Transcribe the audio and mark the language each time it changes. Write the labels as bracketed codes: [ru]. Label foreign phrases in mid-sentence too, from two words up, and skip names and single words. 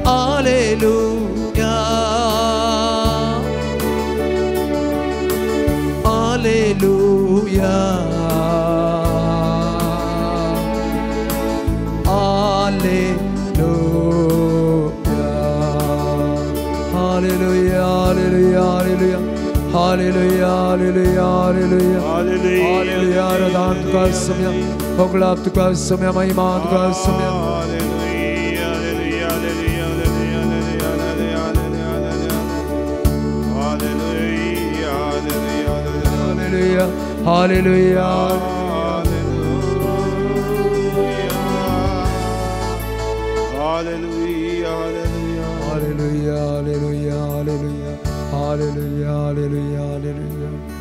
[la] Alleluia, Alleluia, Alleluia, Alleluia, Alleluia, Alleluia, Alleluia, Alleluia, Alleluia, [kok] Radhan तुका समय, भोगलाप तुका समय, महिमा तुका समय. [la] Hallelujah, hallelujah, hallelujah, hallelujah, hallelujah, hallelujah, hallelujah, hallelujah.